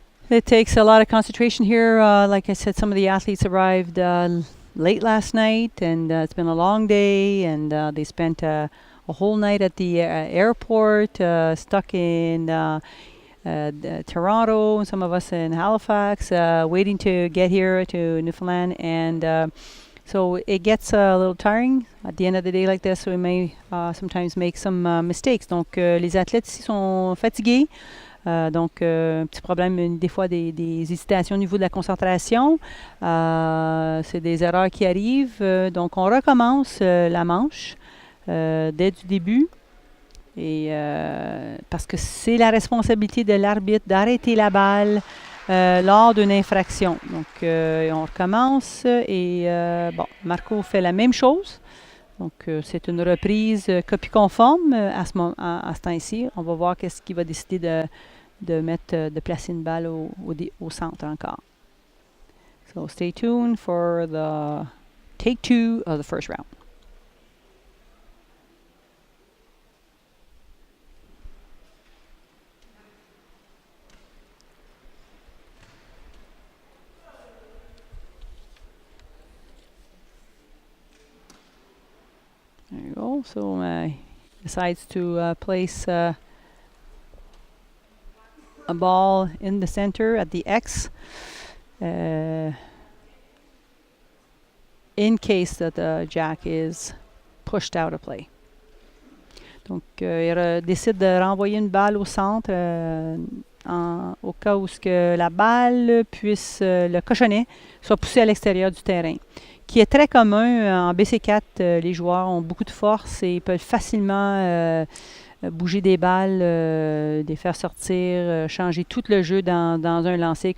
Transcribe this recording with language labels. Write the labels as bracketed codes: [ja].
[en] It takes a lot of concentration here. Like I said, some of the athletes arrived late last night, and it's been a long day, and they spent a whole night at the airport, stuck in Toronto, some of us in Halifax, waiting to get here to Newfoundland, and so it gets a little tiring at the end of the day like this, so we may sometimes make some mistakes. [fr] Donc, les athlètes ici sont fatigués. Donc, un petit problème, des fois, des hésitations au niveau de la concentration. C'est des erreurs qui arrivent. Donc, on recommence la manche dès du début. Et parce que c'est la responsabilité de l'arbitre d'arrêter la balle lors d'une infraction. Donc, on recommence et bon, Marco fait la même chose. Donc, c'est une reprise copie conforme à ce temps-ci. On va voir qu'est-ce qu'il va décider de placer une balle au centre encore. [en] So, stay tuned for the take 2 of the first round. There you go. So decides to place a ball in the center at the X in case that the jack is pushed out of play. [fr] Donc, il décide de renvoyer une balle au centre au cas où la balle puisse, le cochonnet, soit poussé à l'extérieur du terrain. Qui est très commun en BC4. Les joueurs ont beaucoup de force et peuvent facilement bouger des balles, les faire sortir, changer tout le jeu dans un lancer.